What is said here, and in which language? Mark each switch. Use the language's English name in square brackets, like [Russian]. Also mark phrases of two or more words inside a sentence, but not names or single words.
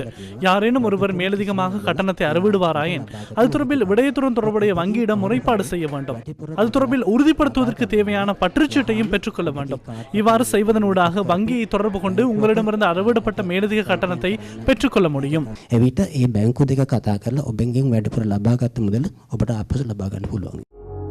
[Tamil] யாரேனும் ஒருவர் மேலதிகமாக கட்டணத்தை அறவிடுவாராயின் அது தொடர்பில் விடயத்துடன் தொடர்புடைய வங்கியிடம் முறைப்பாடு செய்ய வேண்டும். அது தொடர்பில் உறுதிப்படுத்துவதற்கு தேவையான பற்றுச்சீட்டையும் பெற்றுக்கொள்ள வேண்டும். இவ்வாறு செய்வதனூடாக வங்கியை தொடர்பு கொண்டு உங்களிடமிருந்து அறவிடப்பட்ட மேலதிக கட்டணத்தை பெற்றுக்கொள்ள முடியும். [Sinhala] එවිට ඒ බැංකු දෙක කතා කරලා ඔබෙන්ගෙන් වැඩිපුර ලබාගත් මුදල ඔබට ආපසු ලබා ගන්න පුළුවන්.